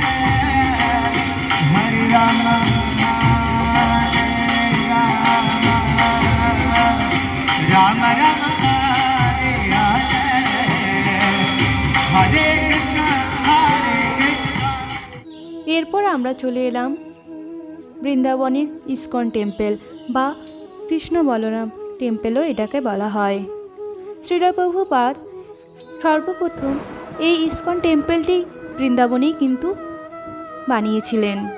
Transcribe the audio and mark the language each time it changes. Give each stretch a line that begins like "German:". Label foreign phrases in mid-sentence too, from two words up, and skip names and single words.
Sanskrit: हरे राम, हरे राम, राम राम, हरे हरे, हरे कृष्ण, हरे कृष्ण।
Bangla: এরপর আমরা চলে এলাম বৃন্দাবনের ইস্কন টেম্পল বা কৃষ্ণ বলরাম টেম্পলও এটাকে বলা হয়। শ্রীল প্রভুপাদ সর্বপ্রথম এই ইস্কন টেম্পলটি বৃন্দাবনেই কিন্তু বানিয়েছিলেন।